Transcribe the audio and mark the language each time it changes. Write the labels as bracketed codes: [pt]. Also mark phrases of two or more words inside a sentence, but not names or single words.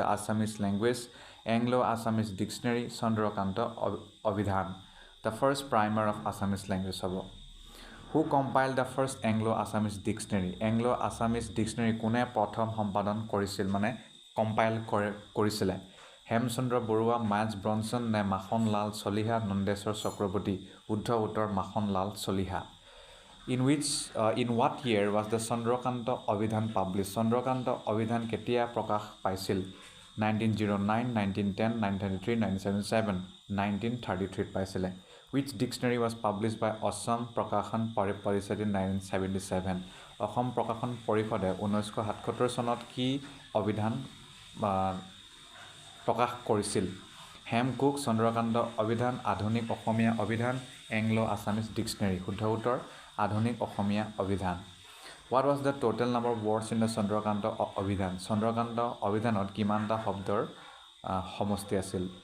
[en] Assamese language Anglo-Assamese dictionary চন্দ্ৰকান্ত অভিধান the first primer of Assamese language হ'ব Who compiled the first Anglo-Assamese dictionary Anglo-Assamese dictionary [as] কোনে প্ৰথম সম্পাদন কৰিছিল মানে কম্পাইল কৰিছিল হেমচন্দ্ৰ বৰুৱা মাইলছ ব্ৰনছন নে মাখনলাল চলিহা নন্দেশ্বৰ চক্ৰৱৰ্তী শুদ্ধ উত্তৰ মাখনলাল চলিহা [en] In what year was the চন্দ্ৰকান্ত অভিধান published [as] চন্দ্ৰকান্ত অভিধান কেতিয়া প্ৰকাশ পাইছিল 1909 1910 1933 1977 1933 পাইছিলে [en] Which dictionary was published by Assam প্ৰকাশন পৰিষদ in 1977 [as] অসম প্ৰকাশন পৰিষদে 1977 চনত কি অভিধান প্ৰকাশ কৰিছিল হেমকোক চন্দ্ৰকান্ত অভিধান আধুনিক অসমীয়া অভিধান [en] Anglo Assamese dictionary [as] শুদ্ধ উত্তৰ আধুনিক অসমীয়া অভিধান [en] What was the total number of words in the [as] চন্দ্ৰকান্ত অভিধান চন্দ্ৰকান্ত অভিধানত কিমানটা শব্দৰ সমষ্টি আছিল